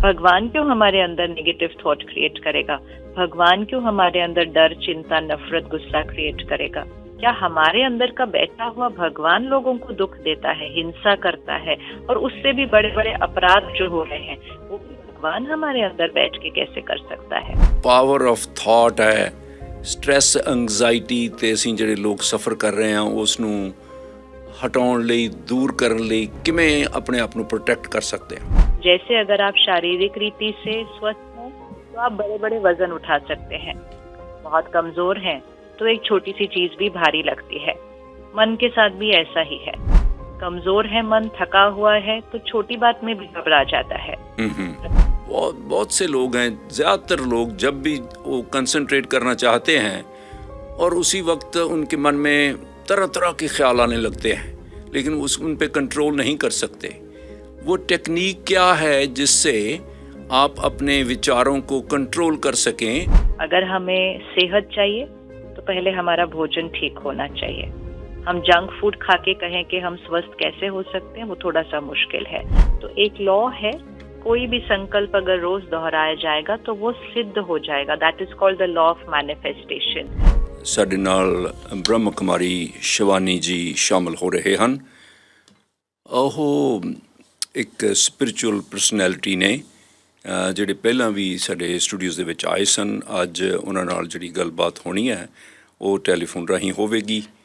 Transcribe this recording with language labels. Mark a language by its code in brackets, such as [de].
[hi] भगवान क्यों हमारे अंदर नेगेटिव थॉट क्रिएट करेगा? भगवान क्यों हमारे अंदर डर, चिंता, नफरत, गुस्सा क्रिएट करेगा? क्या हमारे अंदर का बैठा हुआ भगवान लोगों को दुख देता है, हिंसा करता है, और उससे भी बड़े बड़े अपराध जो हो रहे हैं वो भगवान हमारे अंदर बैठ के कैसे कर सकता है? पावर ऑफ थॉट है। [pa] स्ट्रेस, एंग्जाइटी ਤੇ ਅਸੀਂ ਜਿਹੜੇ ਲੋਕ ਸਫਰ ਕਰ ਰਹੇ ਹਾਂ ਉਸ ਨੂੰ ਹਟਾਉਣ ਲਈ, दूर ਕਰਨ ਲਈ ਕਿਵੇਂ ਆਪਣੇ ਆਪ ਨੂੰ प्रोटेक्ट [hi] कर सकते हैं? जैसे अगर आप शारीरिक रीति से स्वस्थ हैं तो आप बड़े बड़े वजन उठा सकते हैं। बहुत कमजोर हैं तो एक छोटी सी चीज भी भारी लगती है। मन के साथ भी ऐसा ही है। कमजोर है मन, थका हुआ है तो छोटी बात में भी घबरा जाता है। बहुत से लोग हैं, ज़्यादातर लोग जब भी वो कंसंट्रेट करना चाहते हैं और उसी वक्त उनके मन में तरह तरह के ख्याल आने लगते हैं, लेकिन उन पे कंट्रोल नहीं कर सकते। वो टेक्निक क्या है जिससे आप अपने विचारों को कंट्रोल कर सकें? अगर हमें सेहत चाहिए तो पहले हमारा भोजन ठीक होना चाहिए। हम जंक फूड खा के कहें कि हम स्वस्थ कैसे हो सकते हैं, वो थोड़ा सा मुश्किल है। तो एक लॉ है, कोई भी संकल्प अगर रोज दोहराया जाएगा तो वो सिद्ध हो जाएगा। [en] That is called the law of manifestation. [pa] ਸਾਡੇ ਨਾਲ ਬ੍ਰਹਮ ਕੁਮਾਰੀ ਸ਼ਿਵਾਨੀ ਜੀ ਸ਼ਾਮਲ ਹੋ ਰਹੇ ਹਨ। ਉਹ ਇੱਕ ਸਪਿਰਿਚੁਅਲ ਪਰਸਨੈਲਿਟੀ ਨੇ ਜਿਹੜੇ ਪਹਿਲਾਂ ਵੀ ਸਾਡੇ ਸਟੂਡੀਓਜ਼ ਦੇ ਵਿੱਚ ਆਏ ਸਨ। ਅੱਜ ਉਹਨਾਂ ਨਾਲ ਜਿਹੜੀ ਗੱਲਬਾਤ ਹੋਣੀ ਹੈ ਉਹ ਟੈਲੀਫੋਨ ਰਾਹੀਂ ਹੋਵੇਗੀ।